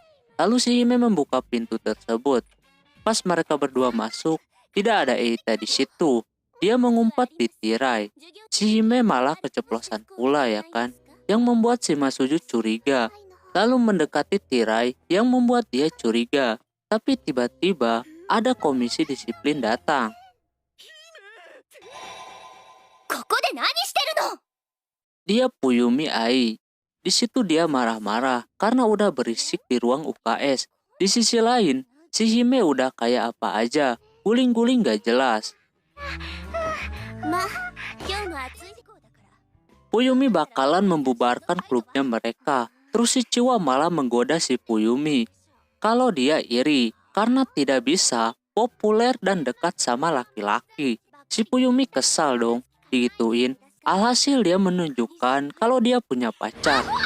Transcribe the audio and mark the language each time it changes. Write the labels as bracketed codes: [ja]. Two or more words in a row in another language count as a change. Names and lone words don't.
[id] Lalu si Hime membuka pintu tersebut. Pas mereka berdua masuk, tidak ada Eita di situ. Dia mengumpat di tirai. Si Hime malah keceplosan pula ya kan, yang membuat si Masuju curiga. Lalu mendekati tirai yang membuat dia curiga. Tapi tiba-tiba ada komisi disiplin datang. [ja] ここで何してるの [id] dia Fuyumi Ai. Di situ dia marah-marah karena udah berisik di ruang UKS. Di sisi lain, si Hime udah kayak apa aja, guling-guling gak jelas. [ja] まあ今日も暑い時間だから [id] Fuyumi bakalan membubarkan klubnya mereka. Terus si Chiwa malah menggoda si Fuyumi. Kalau dia iri karena tidak bisa populer dan dekat sama laki-laki. Si Fuyumi kesal dong, digituin. Alhasil dia menunjukkan kalau dia punya pacar.